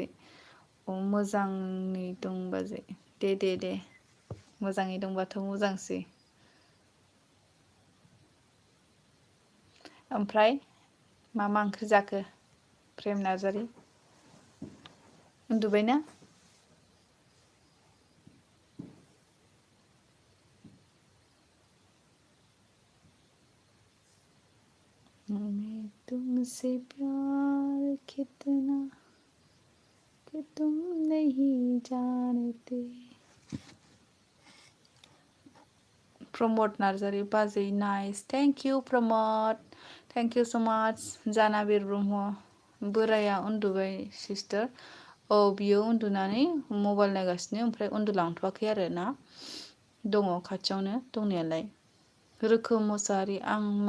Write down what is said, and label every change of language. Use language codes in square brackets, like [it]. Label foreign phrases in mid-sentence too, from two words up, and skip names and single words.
[brx] मोजाङै दं बाजै दे मोजाङै दंबाथ' मोजांसै। ओमफ्राय मा ओंख्रि जाखो प्रेम नार्जारि उन्दुबायना [hi] मैं तुमसे प्यार कितना कि तुम नहीं जानते [brx] प्रमोद नार्जारि बाजै [en] nice thank you [brx] प्रमोद [en] thank you so much [brx] जानाबिर ब्रह्म बोराया उन्दुबाय सिस्टार बियो उन्दुनानै मबाइल नायगासिनो ओमफ्राय उन्दुलांथ'वाखै आरो ना दङ खाथियावनो दंनायालाय रोखोम मोसाहारि आं